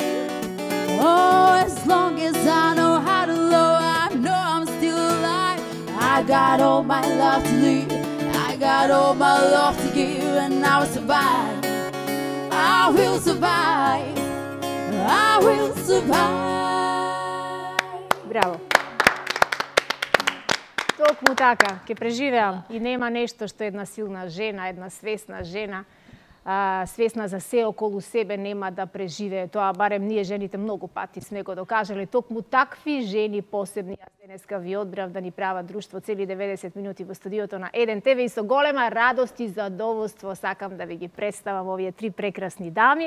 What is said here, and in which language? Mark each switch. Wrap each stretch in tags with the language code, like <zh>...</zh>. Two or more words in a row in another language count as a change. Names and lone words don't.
<en>Oh, as long as I know how to love, I know I'm still alive. I got all my love to live, I got all my love to give, and I will survive. I will survive. I will survive.</en> <mk>Браво. Токму така, ќе преживеам и нема нешто што една силна жена, една свесна жена, свесна за се околу себе нема да преживее тоа, барем ние жените многу пати сме го докажале. Токму такви жени посебни, јас денеска ви одбрав да ни прават друштво цели 90 минути во студиото на Еден ТВ и со голема радост и задоволство сакам да ви ги представам овие три прекрасни дами.</mk>